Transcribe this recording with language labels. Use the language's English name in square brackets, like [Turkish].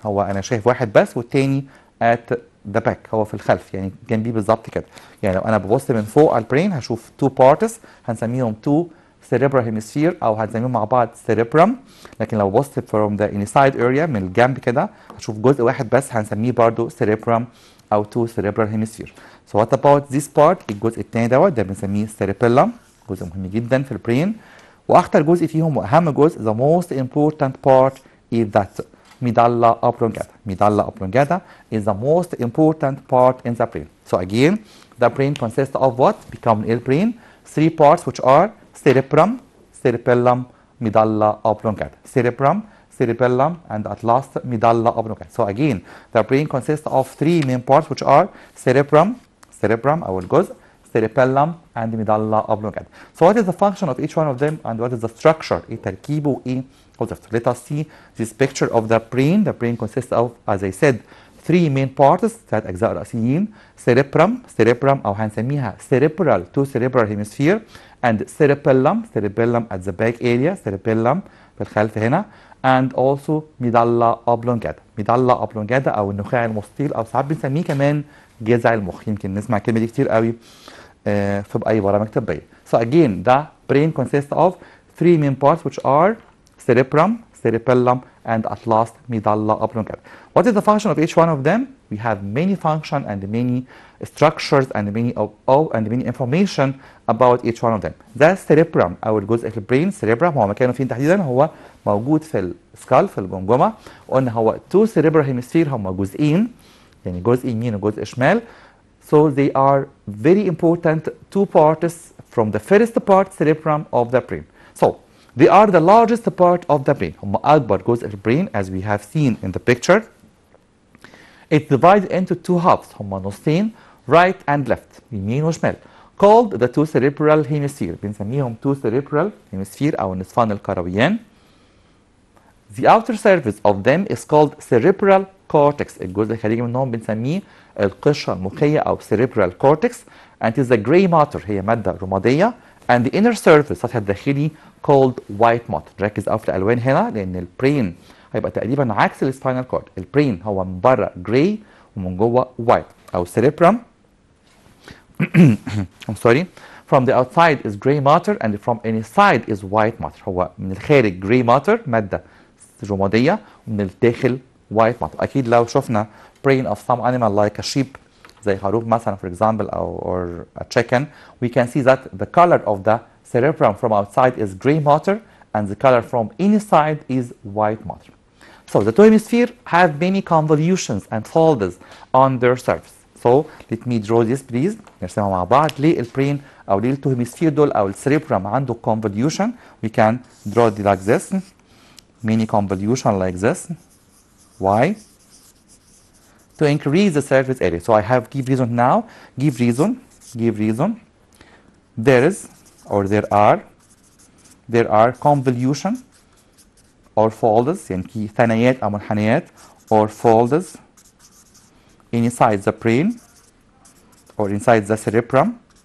[Arabic] هو انا شايف واحد بس والتاني [English] at the back, [Arabic] هو في الخلف يعني جنبيه بالظبط كده. يعني لو انا ببص من فوق على البرين هشوف تو بارتس هنسميهم تو cerebral hemisphere او هنسميهم مع بعض cerebrum. لكن لو ببص [English] from the inside area [Arabic] من الجنب كده هشوف جزء واحد بس هنسميه برضو cerebrum او تو cerebral hemisphere. [English] So what about this part؟ [Arabic] الجزء الثاني ده بنسميه cerebellum، جزء مهم جدا في البرين، واخطر جزء فيهم واهم جزء [English] the most important part is that medulla oblongata. Medulla oblongata is the most important part in the brain. So again, the brain consists of what? Become a brain. Three parts which are cerebrum, cerebellum, medulla oblongata. Cerebellum, and at last medulla oblongata. So again, the brain consists of three main parts which are cerebrum أو الجزء, cerebellum, and medulla oblongata. So what is the function of each one of them and what is the structure? [Arabic] ايه تركيبه وايه وظيفته؟ [English] Let us see this picture of the brain. The brain consists of, as I said, three main parts، [Arabic] ثلاث أجزاء رئيسيين. [English] cerebrum أو هنسميها cerebral to cerebral hemisphere and cerebellum at the back area، cerebellum في الخلف هنا، and also medulla oblongata [Arabic] أو النخاع المستطيل أو ساعات بنسميه كمان جذع المخ. يمكن نسمع الكلمة دي كتير قوي في أي برامج طبية. [English] So again, the brain consists of three main parts which are cerebrum, cerebellum, and at last medulla oblongata. What is the function of each one of them? We have many functions and many structures and many information about each one of them. [Arabic] The cerebrum أو الجزء في البرين، cerebrum هو مكانه فين تحديدا؟ هو موجود في السكال في الجمجمة. وقلنا هو two cerebral hemisphere، هما جزئين يعني جزء يمين وجزء شمال. [English] So they are very important two parts from the first part cerebrum of the brain. So they are the largest part of the brain. [Arabic] هم أكبر جزء في البرين [English] as we have seen in the picture. It's divided into two halves. [Arabic] هم نصين [English] right and left [Arabic] يمين وشمال. [English] Called the two cerebral hemisphere. [Arabic] بنسميهم two cerebral hemisphere أو النصفان الكرويين. [English] The outer surface of them is called cerebral cortex. [Arabic] الجزء الخارجي منهم بنسميه القشرة المخية أو cerebral cortex. [English] And it is a gray matter، [Arabic] هي مادة رمادية. [English] And the inner surface [Arabic] السطح الداخلي [English] called white matter. [Arabic] ركز قوي في الألوان هنا لأن البرين هيبقى تقريبا عكس السباينال كورد. البرين هو من بره gray ومن جوه white أو cerebrum. [English] I'm sorry. From the outside is gray matter and from inside is white matter. [Arabic] هو من الخارج gray matter مادة رمادية ومن الداخل white matter. أكيد لو شفنا [English] brain of some animal like a sheep [Arabic] زي خروف مثلا [English] for example or a chicken, we can see that the color of the cerebrum from outside is gray matter and the color from inside is white matter. So the two hemispheres have many convolutions and folds on their surface. So let me draw this please. [Arabic] نرسمها مع بعض. ليه البرين أو ليه التو هيمسفير دول أو السيريبرم عنده convolution؟ [English] We can draw it like this. Many convolution like this. Why? To increase the surface area. So I have give reason now. Give reason. There is or there are convolution or folds [Arabic] يعني ثنايات أو منحنيات [English] or folds inside the brain or inside the cerebrum.